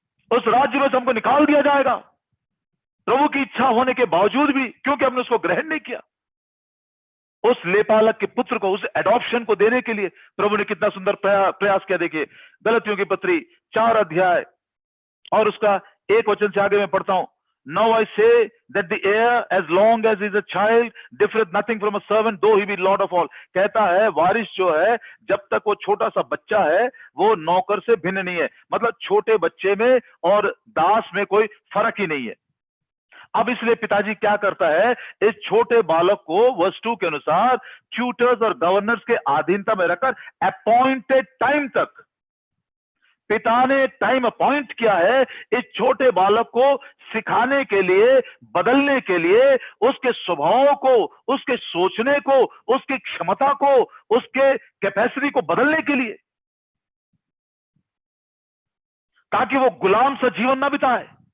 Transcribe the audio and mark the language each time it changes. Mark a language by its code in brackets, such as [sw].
[hi] उस राज्य में से हमको निकाल दिया जाएगा, प्रभु की इच्छा होने के बावजूद भी, क्योंकि हमने उसको ग्रहण नहीं किया। उस लेपालक के पुत्र को, उस एडॉप्शन को देने के लिए प्रभु ने कितना सुंदर प्रयास किया। देखिए गलतियों की पत्री 4 अध्याय और उसका 1 वचन से आगे मैं पढ़ता हूं। [en] Now I say that the heir, as long as he is a child, differeth nothing from a servant, though he be lord of all. [hi] कहता है वारिस जो है, जब तक वो छोटा सा बच्चा है, वो नौकर से भिन्न नहीं है। मतलब छोटे बच्चे में और दास में कोई फर्क ही नहीं है। अब इसलिए पिताजी क्या करता है, इस छोटे बालक को वर्स 2 के अनुसार ट्यूटर्स और गवर्नर्स के अधीनता में रखकर अपॉइंटेड टाइम तक, पिता ने टाइम अपॉइंट किया है इस छोटे बालक को सिखाने के लिए, बदलने के लिए, उसके स्वभाव को, उसके सोचने को, उसकी क्षमता को, उसके कैपेसिटी को बदलने के लिए, ताकि वो गुलाम सा जीवन ना बिताए।